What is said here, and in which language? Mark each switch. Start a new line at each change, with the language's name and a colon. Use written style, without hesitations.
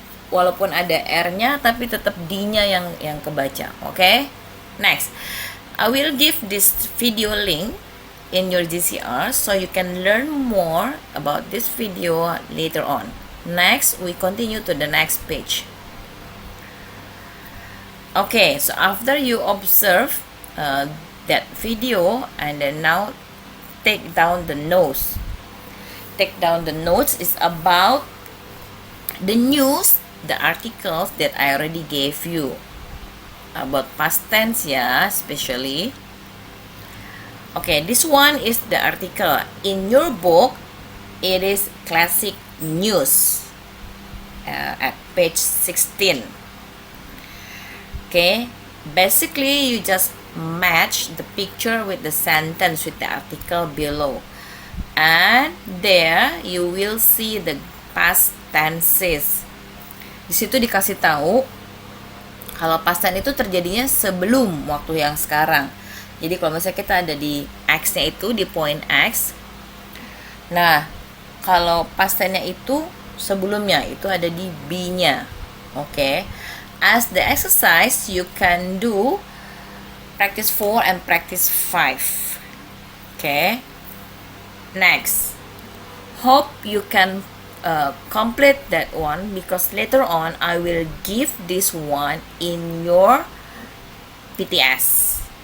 Indonesian: Walaupun ada R-nya, tapi tetap D-nya yang kebaca.
English: Okay? Next, I will give this video link in your GCR so you can learn more about this video later on. Next, we continue to the next page. Okay, so after you observe that video, and then now take down the notes. Take down the notes is about the news, the articles that I already gave you about past tense, yeah, especially. Okay, this one is the article. In your book, it is classic news at page 16. Okay, basically you just match the picture with the sentence with the article below, and there you will see the past tenses.
Indonesian: Di situ dikasih tahu kalau past tense itu terjadinya sebelum waktu yang sekarang. Jadi kalau misalnya kita ada di X-nya itu, di point X. Nah, kalau past tense-nya itu sebelumnya, itu ada di B-nya.
English: Okay. As the exercise, you can do practice 4 and practice 5. Okay. Next. Hope you can complete that one, because later on I will give this one in your PTS.